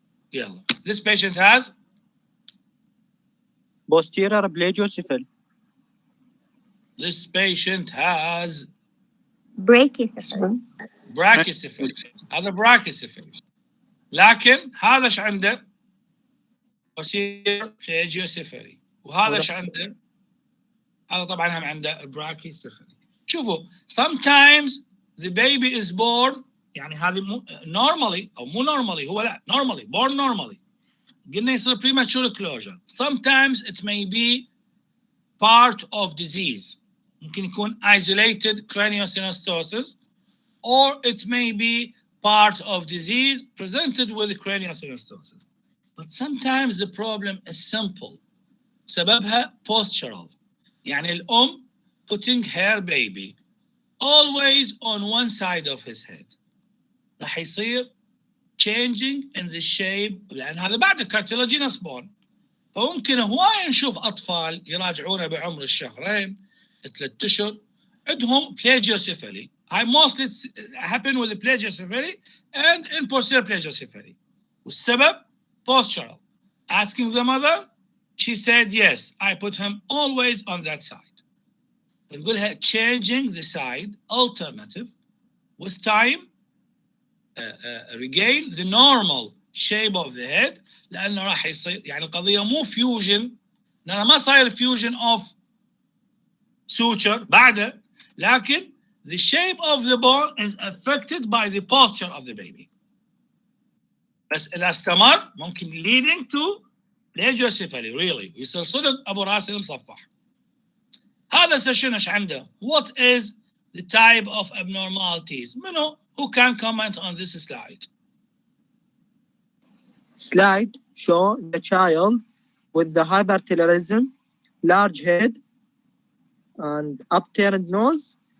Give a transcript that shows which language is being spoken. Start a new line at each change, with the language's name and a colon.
English: Yeah, this patient has. Posterior Ablation. This patient has Brachycephaly. brachycephaly.
Arabic: هذا brachycephaly. لكن هذا ايش عنده؟ posterior plagiocephaly. وهذا ايش عنده؟ هذا طبعا هم عنده brachycephaly. شوفوا
English: sometimes the baby is born يعني هذه normally او مو normally هو لا normally born normally.
Arabic: قلنا يصير
English: premature closure. Sometimes it may be part of disease.
Arabic: ممكن يكون
English: isolated craniosynostosis or it may be part of disease presented with craniosynostosis. But sometimes the problem is simple.
Arabic: سببها
English: postural.
Arabic: يعني الأم
English: putting her baby always on one side of his head.
Arabic: راح يصير changing in the shape لأن هذا بعد cartilaginous bone. فممكن هواي نشوف أطفال يراجعونه بعمر الشهرين 3 أشهر عندهم plagiocephaly.
English: I mostly happen with the plagiocephaly and in posterior plagiocephaly.
Arabic: والسبب
English: postural. Asking the mother, she said yes. I put him always on that side.
Arabic: نقولها
English: changing the side alternative with time regain the normal shape of the head لأنه راح يصير يعني القضية مو fusion لأنه ما صاير fusion of suture بعده لكن the shape of the bone is affected by the posture of the baby.
Arabic: بس إذا استمر ممكن
English: leading to
Arabic: plagiocephaly really يصير صدق أبو راسي مصفح. هذا سيشن ايش عنده؟
English: What is the type of abnormalities?
Arabic: منو
English: who can comment on this slide? Slide show the child with the HypoHyperTellurism, large head, and upturned nose.